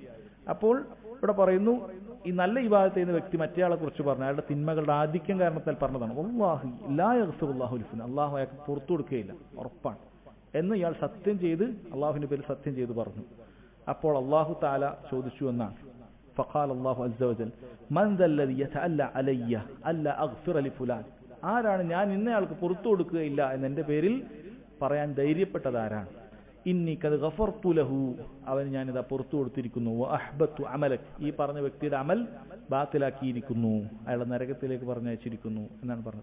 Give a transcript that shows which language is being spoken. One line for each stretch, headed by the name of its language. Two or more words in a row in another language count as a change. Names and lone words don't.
Malayalam: അപ്പോൾ ഇവിടെ പറയുന്നു ഈ നല്ല ഇബാദത്ത് ചെയ്യുന്ന വ്യക്തി മറ്റേയാളെ കുറിച്ച് പറഞ്ഞു, അയാളുടെ തിന്മകളുടെ ആധിക്യം കാരണത്താൽ പറഞ്ഞതാണ്
Arabic: والله لا يغفر الله لفلان,
Malayalam: അള്ളാഹു അയാൾക്ക് പുറത്തു കൊടുക്കുകയില്ല ഉറപ്പാണ് എന്ന് ഇയാൾ സത്യം ചെയ്ത് അള്ളാഹുവിന്റെ പേരിൽ സത്യം ചെയ്ത് പറഞ്ഞു. അപ്പോൾ
Arabic: الله تعالى
Malayalam: ചോദിച്ചു എന്നാണ്,
Arabic: فقال الله عز وجل من ذا الذي يتألى علي ألا أغفر لفلان,
Malayalam: ആരാണ് ഞാൻ ഇന്നയാൾക്ക് പുറത്തു കൊടുക്കുകയില്ല എന്ന് എന്റെ പേരിൽ പറയാൻ ധൈര്യപ്പെട്ടത് ആരാണ്?
Arabic: إني قد غفرت له,
Malayalam: അവന് ഞാനിതാ പുറത്തു കൊടുത്തിരിക്കുന്നു.
Arabic: وأحبطت عملك,
Malayalam: ഈ പറഞ്ഞ വ്യക്തിയുടെ അമൽ ബാത്തിലാക്കിയിരിക്കുന്നു, അയാളെ നരകത്തിലേക്ക് പറഞ്ഞയച്ചിരിക്കുന്നു എന്നാണ് പറഞ്ഞത്.